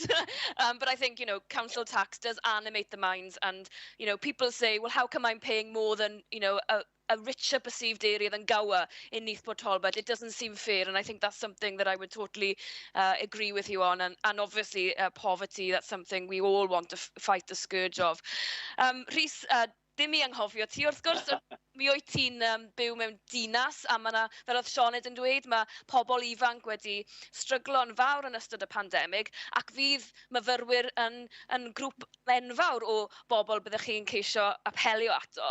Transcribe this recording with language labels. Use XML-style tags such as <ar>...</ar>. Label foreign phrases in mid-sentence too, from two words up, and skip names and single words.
<en>But I think, council tax does animate the minds. And, people say, well, how come I'm paying more than, a richer perceived area than Gower in Neath Port Talbot? It doesn't seem fair. And I think that's something that I would totally agree with you on. And obviously, poverty, that's something we all want to fight the scourge of.</en> <cy>Rhys, dim I anghofio ti, wrth gwrs, mi wyt ti'n byw mewn dinas, a mae yna, fel oedd Sioned yn dweud, mae pobl ifanc wedi stryglo'n fawr yn ystod y pandemig, ac fydd myfyrwyr yn grŵp enfawr o bobl byddwch chi'n ceisio apelio ato.</cy>